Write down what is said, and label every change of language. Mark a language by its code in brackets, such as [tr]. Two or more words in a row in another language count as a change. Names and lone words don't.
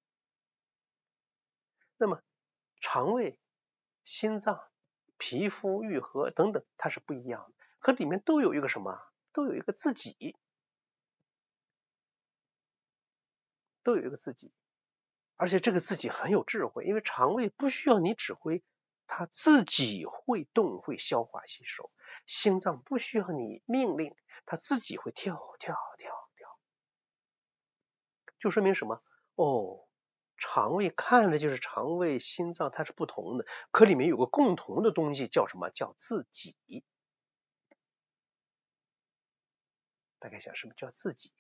[zh] 那麼腸胃、心臟、皮膚癒合等等，它是不一樣的，可裡面都有一個什麼？都有一個自己，都有一個自己。而且這個自己很有智慧，因為腸胃不需要你指揮，它自己會動，會消化吸收。心臟不需要你命令，它自己會跳。就說明什麼？腸胃看着就是腸胃，心臟它是不同的，可裡面有個共同的東西叫什麼？叫自己。大概想什麼叫自己？